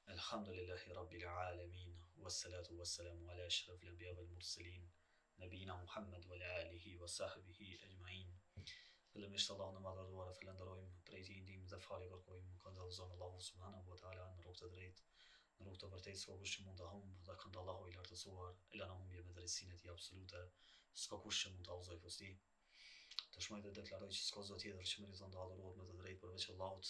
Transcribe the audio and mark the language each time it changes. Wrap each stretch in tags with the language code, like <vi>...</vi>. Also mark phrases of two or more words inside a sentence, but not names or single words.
<ar>الحمد لله رب العالمين، والصلاة والسلام على أشرف الأنبياء والمرسلين، نبينا محمد وعلى آله وصحبه أجمعين.</ar> <sq>Fillimisht Allahun e madhëruar e falenderojmë, prej tij ndihmë dhe falje kërkojmë, këndvëllëzon Allahu</sq> <ar>سبحانه وتعالى</ar> <sq>në rrugë të drejtë, në rrugë të vërtetë, s'ka kush që mund ta humbë, dhe kënd Allahu i lartësuar e lënë humbje me drejtsinë e tij absolute, s'ka kush që mund ta udhëzojë fusti. Dëshmoj dhe deklaroj që s'ka zot tjetër që meriton të adhurohet me të drejtë përveç Allahut.</sq>